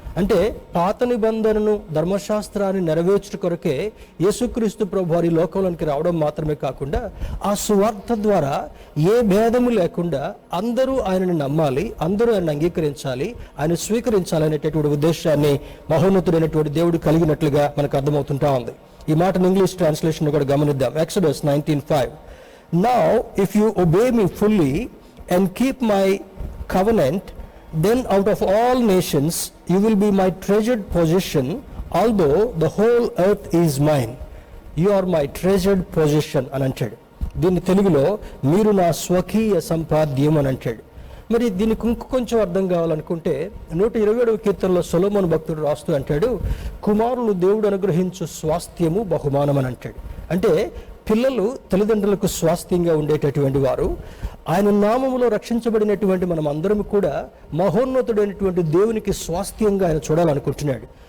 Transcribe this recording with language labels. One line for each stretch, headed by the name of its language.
Telugu: అంటే పాత నిబంధనను, ధర్మశాస్త్రాన్ని నెరవేర్చుట కొరకే యేసుక్రీస్తు ప్రభు వారి లోకంలోనికి రావడం మాత్రమే కాకుండా ఆ సువార్త ద్వారా ఏ భేదము లేకుండా అందరూ ఆయనను నమ్మాలి, అందరూ ఆయన అంగీకరించాలి, ఆయన స్వీకరించాలి అనేటటువంటి ఉద్దేశాన్ని మహోన్నతుడైనటువంటి దేవుడు కలిగినట్లుగా మనకు అర్థమవుతుంటా ఉంది. ఈ మాటను ఇంగ్లీష్ ట్రాన్స్లేషన్ కూడా గమనిద్దాం.
English: Exodus 19:5. Now if you obey me fully and keep my covenant, then out of all nations you will be my treasured possession, although the whole earth is mine. You are my treasured possession
Telugu: అని అంటాడు. దీన్ని తెలుగులో మీరు నా స్వకీయ సంపాద్యం అని అంటాడు. మరి దీనికి ఇంకొంచెం అర్థం కావాలనుకుంటే 127వ కీర్తనలో సొలొమోను భక్తుడు రాస్తూ అంటాడు, కుమారులు దేవుడు అనుగ్రహించు స్వాస్థ్యము బహుమానం అని అంటాడు. అంటే పిల్లలు తల్లిదండ్రులకు స్వాస్థ్యంగా ఉండేటటువంటి వారు, ఆయన నామములో రక్షించబడినటువంటి మనం అందరం కూడా మహోన్నతుడైనటువంటి దేవునికి స్వాస్థ్యంగా ఆయన చూడాలనుకుంటున్నాడు.